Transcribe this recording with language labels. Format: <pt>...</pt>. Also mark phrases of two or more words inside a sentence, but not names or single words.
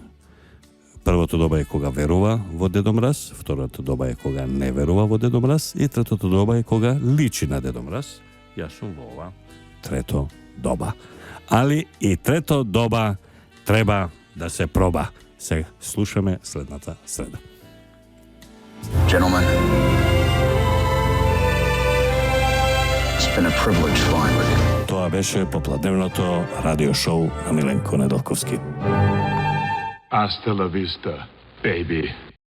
<mk>Првото доба е кога верува во Дедо Мраз, второто доба е кога не верува во Дедо Мраз и третото доба е кога личи на Дедо Мраз. Јас сум во ова трето доба. Али и трето доба треба да се проба. Се слушаме следната среда.</mk> <en>Gentlemen, it's been a privilege flying with you.</en> <mk>Тоа беше попладневното радио шоу на Миленко Неделковски.</mk> <es>Hasta la vista, baby.</es>